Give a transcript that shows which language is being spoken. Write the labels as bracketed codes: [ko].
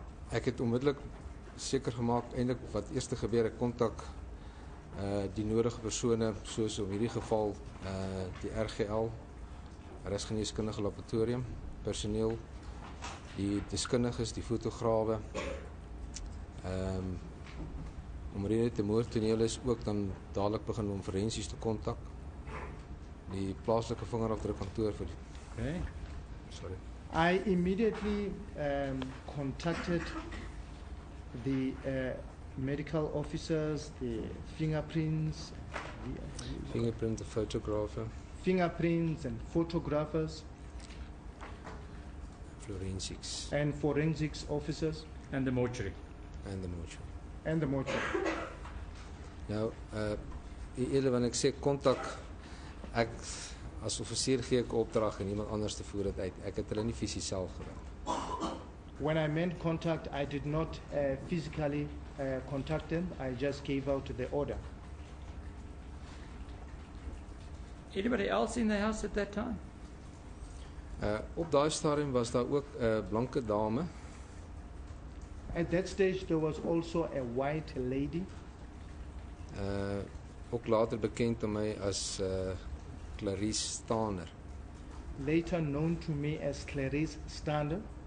[af] Ek het onmiddellik seker gemaak eintlik wat eers gebeur, ek kontak die nodige persone, soos in hierdie geval die RGL, Regsgeneeskundige Laboratorium, personeel, die deskundiges, die fotograwe. Omdat dit 'n moordtoneel is, ook dan dadelik begin om forensies te kontak. Die plaaslike vingerafdrukkantoor vir [en] Okay. sorry. I immediately contacted the medical officers, the fingerprints, Fingerprint, the photographer, fingerprints and photographers forensics, and forensics officers And the mortuary. and the mortuary. and the mortuary. [af] Nou, eerder wanneer ek sê kontak, ek as offisier gee ek opdrag en iemand anders te voer dit uit. Ek het hulle nie fisies self gewerk. [en] When I meant contact, I did not physically contact them. I just gave out the order. Anybody else in the house at that time? [af] Op daai stadium was daar ook 'n blanke dame. [en] At that stage, there was also a white lady, [af] Ook later bekend aan my as Clarice Staner. [en] later known to me as Clarice Stander,